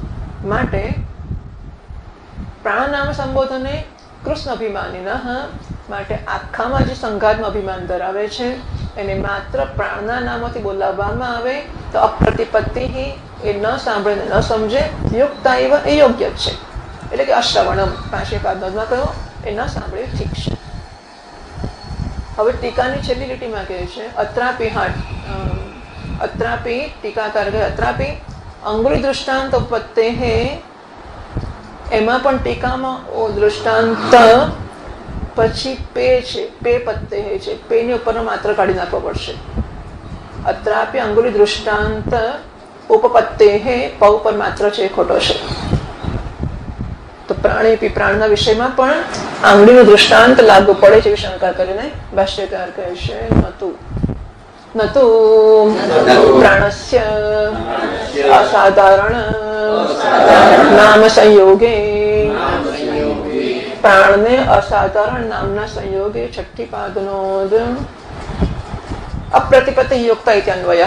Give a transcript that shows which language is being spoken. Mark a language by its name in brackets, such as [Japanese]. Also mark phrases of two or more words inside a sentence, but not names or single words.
[Gujarati] માટે [Sanskrit] પ્રાણ નામ સંબોધને કૃષ્ણ અભિમાનીનઃ, [Gujarati] માટે આખામાં જે સંઘાતમાં અભિમાન ધરાવે છે એને માત્ર પ્રાણના નામથી બોલાવવામાં આવે તો અપ્રતિપત્તિ, એ ન સાંભળે ન સમજે, [Sanskrit] યુક્તા એવ [Gujarati] એ યોગ્ય છે. એટલે કે અશ્રવણમ, 5મી પાદમાં કહ્યું એ ન સાંભળે ઠીક છે. હવે ટીકાની છેલ્લી લીટીમાં કહે છે [Sanskrit] અત્રાપી હાટ अत्रापि टीकाकार अत्रापि अंगुली दृष्टांत उपपत्ते [Gujarati] એમાં પણ टीकाમાં દૃષ્ટાંત પછી પે છે, પે પત્તે છે, પેની ઉપરનો માત્ર કાઢી નાખવો પડશે. [Sanskrit] અત્રાપી અંગુલી દૃષ્ટાંત ઉપપત્તે [Gujarati] પ ઉપર માત્ર છે એ ખોટો છે. તો પ્રાણેપી પ્રાણના વિષયમાં પણ આંગળીનું દૃષ્ટાંત લાગુ પડે છે એવી શંકા કરીને ભાષ્યકાર કહે છે [Sanskrit] નતુ પ્રાણસ્ય અસાધારણ નામ સંયોગે, [Gujarati] પ્રાણને અસાધારણ નામના સંયોગે છઠ્ઠી પાદનો અપ્રતિપત્તિ યુક્ત ઇત્યન્વયઃ.